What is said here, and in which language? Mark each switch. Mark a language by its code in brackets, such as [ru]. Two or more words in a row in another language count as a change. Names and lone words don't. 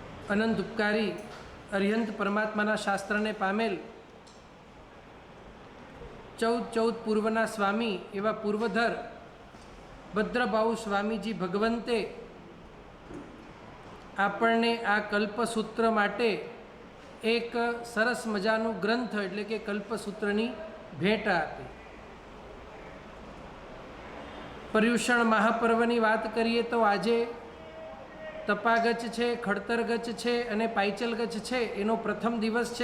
[gu] અનંત ઉપકારી અરિહંત પરમાત્માના શાસ્ત્રને પામેલ 14 પૂર્વના સ્વામી એવા પૂર્વધર ભદ્રભાઊ સ્વામીજી ભગવંતે આપણને આ કલ્પસૂત્ર માટે એક સરસ મજાનું ગ્રંથ એટલે કે કલ્પસૂત્રની ભેટ આપી। પર્યુષણ મહાપર્વની વાત કરીએ તો આજે તપાગચ છે, ખડતરગચ છે અને પાયચલગચ છે એનો પ્રથમ દિવસ છે।